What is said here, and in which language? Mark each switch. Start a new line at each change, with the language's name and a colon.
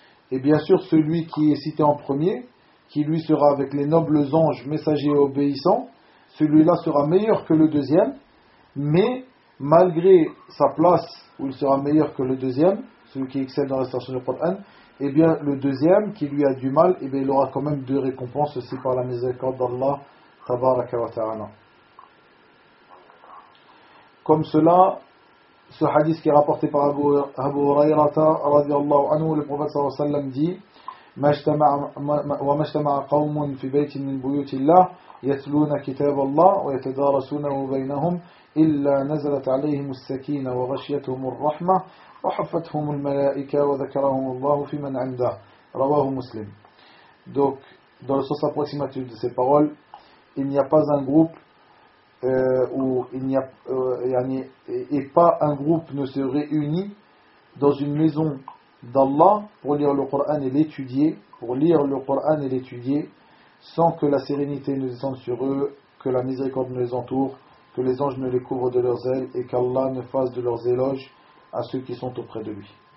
French: Et bien sûr, celui qui est cité en premier, qui lui sera avec les nobles anges, messagers et obéissants, celui-là sera meilleur que le deuxième, mais malgré sa place où il sera meilleur que le deuxième, celui qui excelle dans la récitation du Coran, et bien le deuxième, qui lui a du mal, et bien il aura quand même deux récompenses, aussi par la miséricorde d'Allah, tabaraka wa ta'ala. Comme cela, ce hadith qui est rapporté par Abu Hurayrata, radiallahu anhu, le prophète sallallahu alayhi wa sallam dit:
Arabic: وَمَجْتَمَعَ قَوْمٌ فِي بَيْتٍ مِنْ بُيُوتِ اللَّهِ يَتْلُونَ كِتَابَ اللَّهِ وَيَتَدَارَسُونَهُ بَيْنَهُمْ إِلَّا نَزَلَتْ عَلَيْهِمُ السَّكِينَةُ وَغَشِيَتْهُمُ الرَّحْمَةُ وَحَفَّتْهُمُ الْمَلَائِكَةُ وَذَكَرَهُمُ اللَّهُ فِي مَنْ عِنْدَهُ رواه مسلم.
French: Donc, dans le sens approximatif de ces paroles, il n'y a pas un groupe ne se réunit dans une maison d'Allah pour lire le Coran et l'étudier, sans que la sérénité ne descende sur eux, que la miséricorde ne les entoure, que les anges ne les couvrent de leurs ailes et qu'Allah ne fasse de leurs éloges à ceux qui sont auprès de lui.